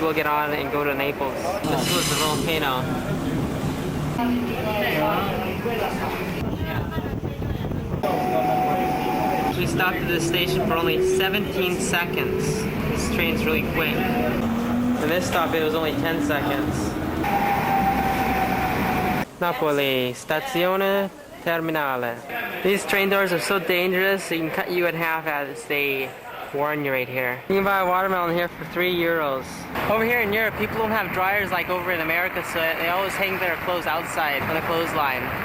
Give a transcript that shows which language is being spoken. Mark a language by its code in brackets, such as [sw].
[en] We'll get on and go to Naples. This was the volcano. We stopped at this station for only 17 seconds. This train's really quick. And this stop, it was only 10 seconds. [it] Napoli, stazione terminale. [en] These train doors are so dangerous, they can cut you in half as they warn you right here. You can buy a watermelon here for €3. Over here in Europe, people don't have dryers like over in America, so they always hang their clothes outside on a clothesline.